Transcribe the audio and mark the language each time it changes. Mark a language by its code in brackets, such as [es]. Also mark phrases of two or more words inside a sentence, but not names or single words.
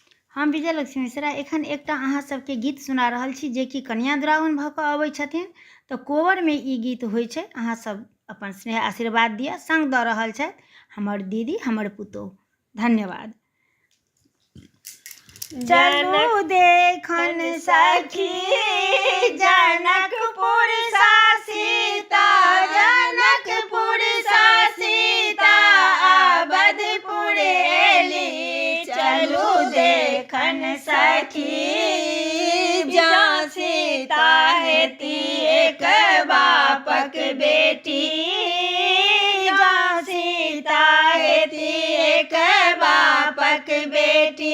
[mai] हम विजयलक्ष्मी मिश्रा एखन एकटा अहाँ सबके गीत सुना रहल छी जे कि कन्या दुरागमन भऽ कऽ अबै छथिन। तऽ कोबरमे ई गीत होइ छै। अहाँ सब अपन स्नेह आशीर्वाद दिअ। संग दऽ रहल छथि हमर दीदी, हमर पुतोह। धन्यवाद। चलू देखन सखी जनकपुर सा सीता, जनकपुर सा सीता अवधपुर एली। चलू देखन सखी जहाँ सीता हेती एक बापक बेटी, जहाँ सीता हेती एक बापक बेटी।